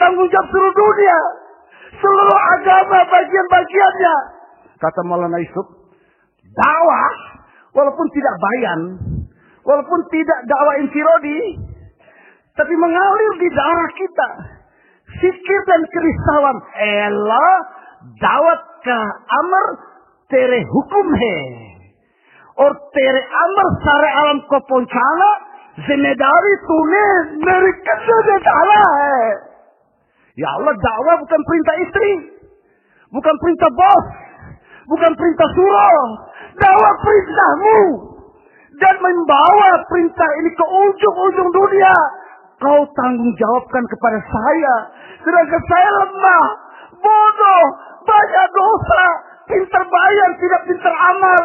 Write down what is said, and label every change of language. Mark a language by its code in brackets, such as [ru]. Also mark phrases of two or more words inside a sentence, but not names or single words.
[id] tanggung jawab seluruh dunia, seluruh agama bagian-bagiannya. Kata Maulana Yusuf, dakwah walaupun tidak bayan, walaupun tidak dakwah infiradi, tapi mengalir di darah kita, fikir dan kerisauan. [hi] Elah दावत का अमर तेरे हुक्म है और तेरे अमर सारे आलम को पहुंचाना जिम्मेदारी तूने मेरे कंधे में डाला है. [id] Ya Allah, dakwah bukan perintah istri, bukan perintah bos, bukan perintah surah. Dakwah perintahmu, dan membawa perintah ini ke ujung-ujung dunia. Kau tanggung jawabkan kepada saya, sedangkan saya lemah, bodoh, banyak dosa, pintar bayan, tidak pintar amal.